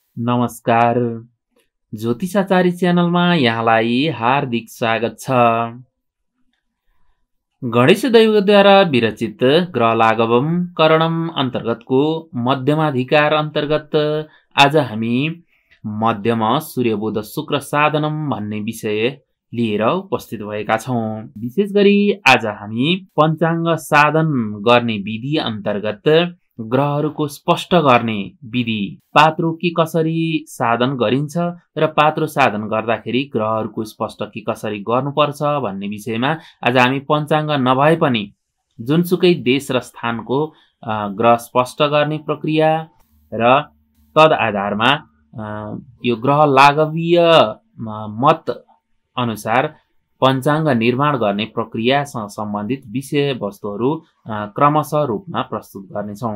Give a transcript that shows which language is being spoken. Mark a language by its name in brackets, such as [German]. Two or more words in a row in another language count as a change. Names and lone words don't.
[Nepali] नमस्कार। ज्योतिषाचार्य च्यानलमा यहाँलाई हार्दिक स्वागत छ। गणेश दैवद्वारा विरचित ग्रह लाघवम करणम अन्तर्गतको मध्यमाधिकार अन्तर्गत आज हामी मध्यम सूर्य बुध शुक्र साधनम भन्ने विषय लिएर उपस्थित भएका छौं। विशेष गरी आज हामी पञ्चाङ्ग साधन गर्ने विधि अन्तर्गत ग्रहहरूको स्पष्ट गर्ने विधि, पात्रो के कसरी साधन गरिन्छ र पात्रो साधन गर्दाखेरि ग्रहहरूको स्पष्ट के कसरी गर्नुपर्छ भन्ने विषयमा आज हामी पञ्चाङ्ग नभए पनि जुनसुकै देश र स्थानको ग्रह स्पष्ट गर्ने प्रक्रिया र तद आधारमा यो ग्रह लाघवीय मत अनुसार पञ्चाङ्ग निर्माण गर्ने प्रक्रियासँग सम्बन्धित विषयवस्तुहरू क्रमशः रूपमा प्रस्तुत गर्नेछौँ।